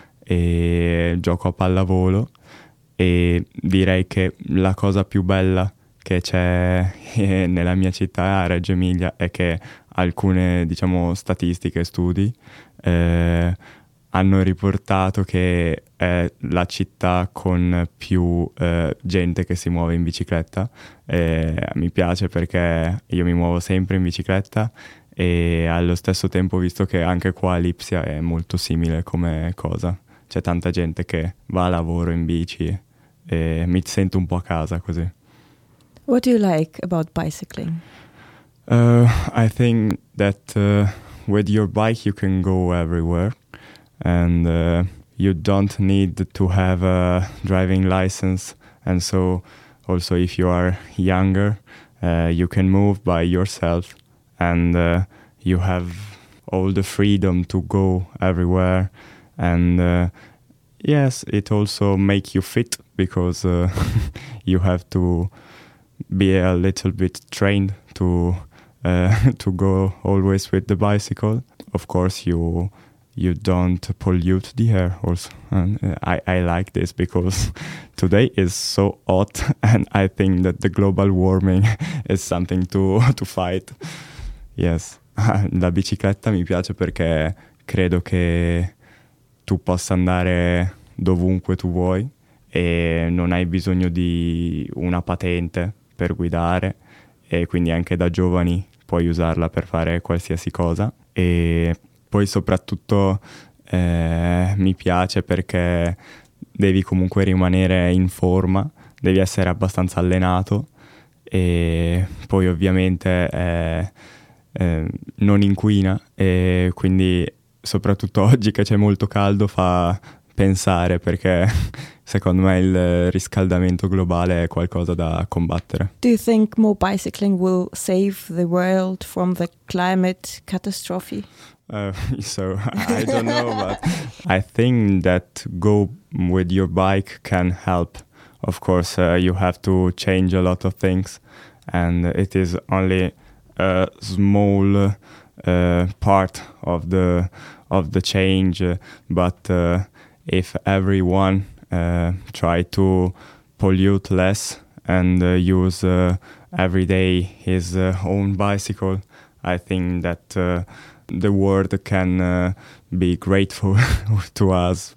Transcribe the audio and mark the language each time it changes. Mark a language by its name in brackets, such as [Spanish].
[Italian] E gioco a pallavolo e direi che la cosa più bella che c'è nella mia città a Reggio Emilia è che alcune, diciamo, statistiche, studi hanno riportato che è la città con più gente che si muove in bicicletta. Mi piace perché io mi muovo sempre in bicicletta e allo stesso tempo ho visto che anche qua a Lipsia è molto simile come cosa. C'è tanta gente che va a lavoro in bici e mi sento un po' a casa così. [English] What do you like about bicycling? I think that with your bike you can go everywhere and you don't need to have a driving license, and so also if you are younger you can move by yourself and you have all the freedom to go everywhere. And yes, it also make you fit because you have to be a little bit trained to go always with the bicycle. Of course, you don't pollute the air also. And I like this because today is so hot and I think that the global warming is something to fight. [Italian] Yes, la bicicletta mi piace perché credo che tu possa andare dovunque tu vuoi e non hai bisogno di una patente per guidare e quindi anche da giovani puoi usarla per fare qualsiasi cosa. E poi soprattutto mi piace perché devi comunque rimanere in forma, devi essere abbastanza allenato e poi ovviamente non inquina e quindi soprattutto oggi che c'è molto caldo fa pensare perché secondo me il riscaldamento globale è qualcosa da combattere. [English] Do you think more bicycling will save the world from the climate catastrophe? So I don't know, but I think that go with your bike can help. Of course, you have to change a lot of things and it is only a small part of the change, but if everyone try to pollute less and use every day his own bicycle, I think that the world can be grateful to us.